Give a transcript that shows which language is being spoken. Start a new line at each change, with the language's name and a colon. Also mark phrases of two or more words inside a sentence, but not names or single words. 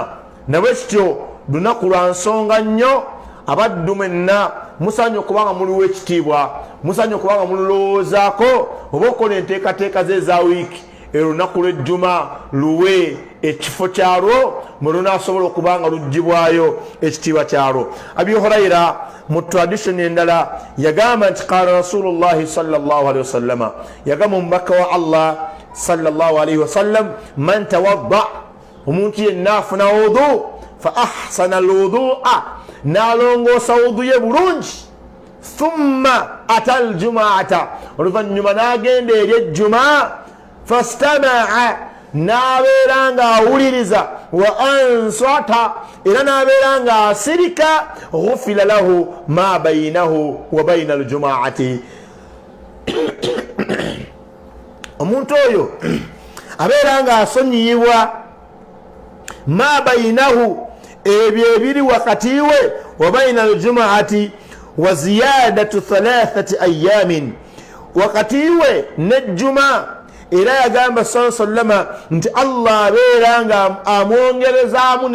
Ganda: nabwekityo lunaku lwa nsonga nnyo abaddu mwenna musanyo kubanga muliwo ekitiibwa musanyo kubanga mululowoozaako oba okola enteekateeka ze eza wiiki olunaku lw'ejjuma luwe ekifo kyalwo mwe lunaasobola okubanga lugibwayo ekitiibwa kyalwo abi hurayra mu tradition endala yagamba nti
Arabic: قال رسول الله صلى الله عليه وسلم
Ganda: yagamba omubaka wa allah
Arabic: صلى الله عليه وسلم من توضأ
Ganda: omuntu yenna afuna wudu
Arabic: فأحسن الوضوء
Ganda: nalongoosa wudu ye bulungi
Arabic: ثم أتى الجمعة
Ganda: oluvannyuma n'agenda eri ejjuma
Arabic: فاستمع
Ganda: n'abeera nga awuliriza
Arabic: وأنصت
Ganda: era n'abeera nga asirika
Arabic: غفر له ما بينه وبين الجمعة
Ganda: omuntu oyo abeera nga asonyiyibwa
Arabic: ما بينه
Ganda: ebyo ebiri wakati we
Arabic: وبين الجمعة وزيادة 3 أيام
Ganda: wakati we nejjuma era yagamba sallama nti allah abeera nga amwongerezaamu